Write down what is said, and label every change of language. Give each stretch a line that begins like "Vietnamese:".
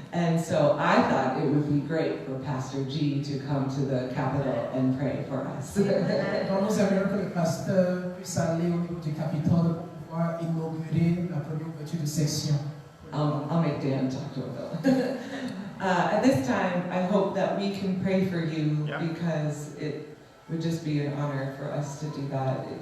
English: And so I thought it would be great for Pastor G to come to the Capitol and pray for us.
French: Donc nous aimerions que le pasteur puisse aller au niveau du Capitole pour pouvoir inaugurer la première ouverture de section.
English: I'll make Dan talk to him. At this time, I hope that we can pray for you, because it would just be an honor for us to do that.